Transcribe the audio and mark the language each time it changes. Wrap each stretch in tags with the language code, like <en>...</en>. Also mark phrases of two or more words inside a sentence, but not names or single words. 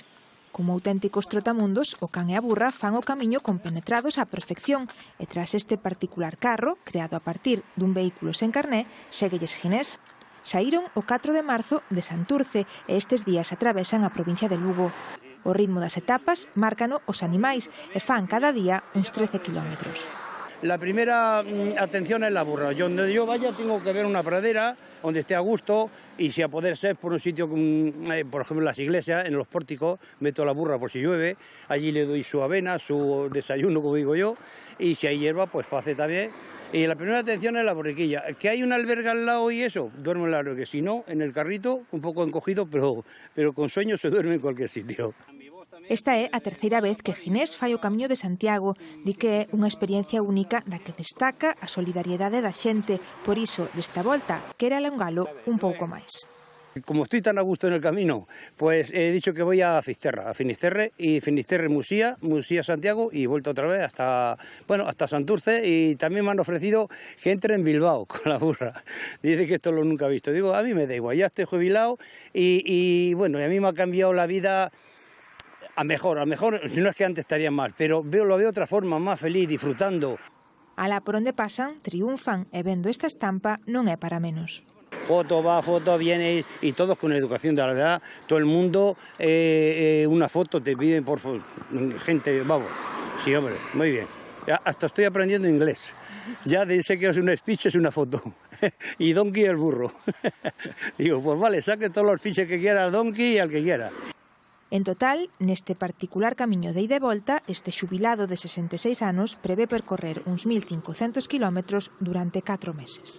<gl>Como auténticos trotamundos, o can e a burra fan o camiño compenetrados á perfección e tras este particular carro, creado a partir dun vehículo sen carné, séguelles Ginés. Saíron o 4 de marzo de Santurce e estes días atravesan a provincia de Lugo. O ritmo das etapas márcano os animais e fan cada día uns 13 kilómetros.</gl> <es>La primera atención es la burra. Donde yo vaya tengo que ver una pradera donde esté a gusto y si a poder ser por un sitio, por ejemplo en las iglesias, en los pórticos, meto la burra por si llueve, allí le doy su avena, su desayuno, como digo yo, y si hay hierba, pues hace también. Y la primera atención es la borriquilla. Que hay una alberga al lado y eso, duermo en la albergue. Si no, en el carrito, un poco encogido, pero con sueño se duerme en cualquier sitio.</es> <gl>Esta é a terceira vez que Ginés fai o camiño de Santiago. Di que é unha experiencia única da que destaca a solidariedade da xente. Por iso, desta volta, quere alongalo un pouco máis.</gl> <es>Como estoy tan a gusto en el camino, pues he dicho que voy a Fisterra, a Finisterre y Finisterre Muxía, Muxía Santiago y vuelto otra vez hasta Santurce, y también me han ofrecido que entre en Bilbao con la burra. Dice que esto lo nunca he visto. Digo, a mí me da igual, ya estoy jubilado y bueno, a mí me ha cambiado la vida a mejor, si no es que antes estaría mal, pero lo veo de otra forma, más feliz, disfrutando.</es> <gl>Alá por onde pasan, triunfan e vendo esta estampa non é para menos.</gl> <es>Foto va, foto viene y todos con educación, de la verdad, todo el mundo, una foto te piden por gente, vamos, sí hombre, muy bien. Ya, hasta estoy aprendiendo inglés, ya sé que es un speech, es una foto, y donkey el burro. Digo, pues vale, saque todos los fiches que quiera al donkey y al que quiera.</es> <gl>En total, neste particular camiño de ida e volta, este xubilado de 66 anos prevé percorrer uns 1.500 kilómetros durante 4 meses.</gl>